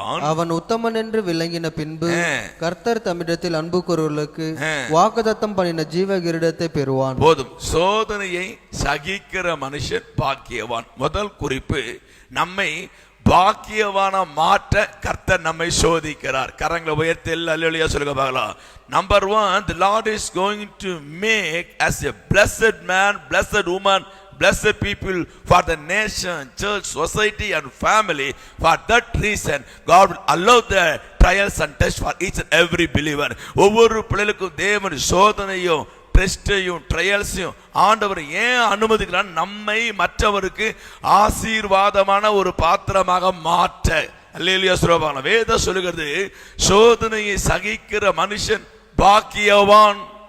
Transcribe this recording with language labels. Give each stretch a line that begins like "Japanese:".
Tamil: அவன் உத்தமன் என்று விளங்கின பின்பு கர்த்தர் தம்மிடத்தில் அன்பு கூறுவர்களுக்கு வாக்குத்தத்தம் பண்ணின ஜீவ கிரீடத்தை பெறுவான். போதும். சோதனையை சகிக்கிற மனுஷன் பாக்கியவான். முதல் குறிப்பு, நம்மை பாக்கியவான மாற்ற கர்த்தர் நம்மை சோதிக்கிறார். கரங்களை உயர்த்தி அல்லேலூயா சொல்லுங்க பார்க்கலாம்.
English: Number 1, the Lord is going to make as a blessed man, blessed woman, blessed people for the nation, church, society and family. For that reason God will allow the trials and tests for each and every believer.
Tamil: ஒவ்வொரு பிள்ளைகளுக்கும் தேவன் சோதனையும் டெஸ்டையும் ட்ரையல்ஸையும் ஆண்டவர் ஏன் அனுமதிக்கிறார்? நம்மை மற்றவருக்கு ஆசீர்வாதமான ஒரு பாத்திரமாக மாற்ற. அல்லேலூயா சொல்லுவாங்க. வேதம் சொல்லுகிறது, சோதனையை சகிக்கிற மனுஷன் பாக்கியவான்.